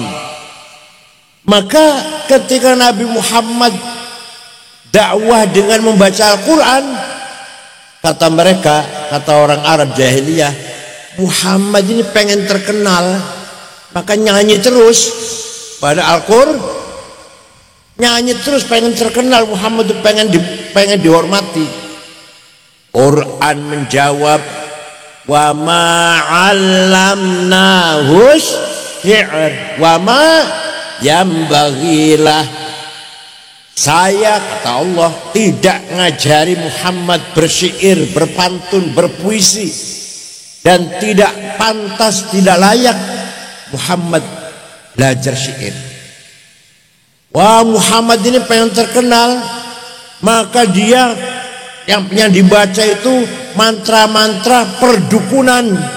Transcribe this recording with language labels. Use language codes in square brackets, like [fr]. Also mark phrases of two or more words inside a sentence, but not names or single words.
[id] Maka ketika Nabi Muhammad dakwah dengan membaca Al-Quran, kata mereka, kata orang Arab jahiliyah, Muhammad ini pengen terkenal, maka nyanyi terus pada Al-Quran, nyanyi terus pengen terkenal. Muhammad itu pengen dihormati. Quran menjawab, [ar] وما علمناه الشعر وما ينبغي له. [id] Saya, kata Allah, tidak ngajari Muhammad bersyair, berpantun, berpuisi, dan tidak pantas, tidak layak Muhammad belajar syair. Wah, Muhammad ini pengen terkenal, maka dia yang dibaca itu mantra-mantra perdukunan.